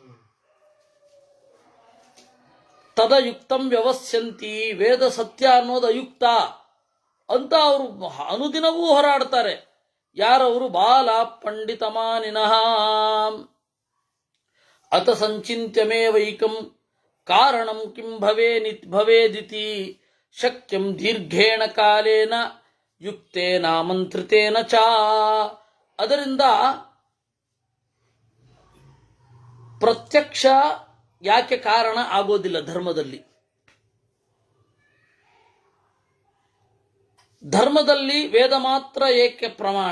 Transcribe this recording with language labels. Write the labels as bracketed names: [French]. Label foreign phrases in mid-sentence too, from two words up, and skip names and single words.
[Sanskrit] ತದಯುಕ್ತಂ ವ್ಯವಸ್ಯಂತಿ, [Kannada] ವೇದ ಸತ್ಯ ಅನ್ನೋದು ಅಯುಕ್ತ ಅಂತ ಅವರು ಅನುದಿನವೂ ಹೋರಾಡ್ತಾರೆ. ಯಾರವರು? [Sanskrit] ಬಾಲ ಪಂಡಿತಮಾನಿನಃ. ಅತ ಸಂಚಿತ್ಯಮೇವೈಕಂ ಕಾರಣಂ ಕಿಂ ಭವೇದಿತಿ ಶಕ್ಯಂ ದೀರ್ಘೇಣ ಕಾಲೇನ ಯುಕ್ತೇನ ಮಂತ್ರಿತೇನ ಚ. [Kannada] ಅದರಿಂದ ಪ್ರತ್ಯಕ್ಷ ಯಾಕೆ ಕಾರಣ ಆಗೋದಿಲ್ಲ ಧರ್ಮದಲ್ಲಿ? ಧರ್ಮದಲ್ಲಿ ವೇದ ಮಾತ್ರ ಏಕೆ ಪ್ರಮಾಣ?